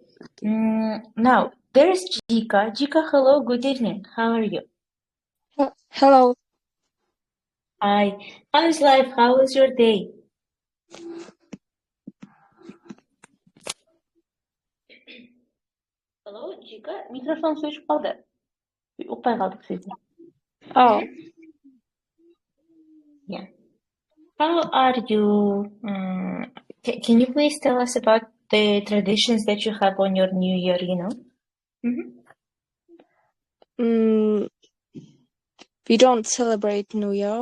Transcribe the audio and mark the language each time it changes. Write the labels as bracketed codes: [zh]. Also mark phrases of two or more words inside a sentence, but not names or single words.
[en] Now there's Jika. Jika, hello. Good evening. How are you? Hello. Hi. How is life? How was your day? Hello, Jika. [kk] Mikrofon сөшіп қалды. Ұқпай қалдық сізді. [en] Oh. Yeah. How are you? Can you please tell us about the traditions that you have on your New Year, We don't celebrate New Year.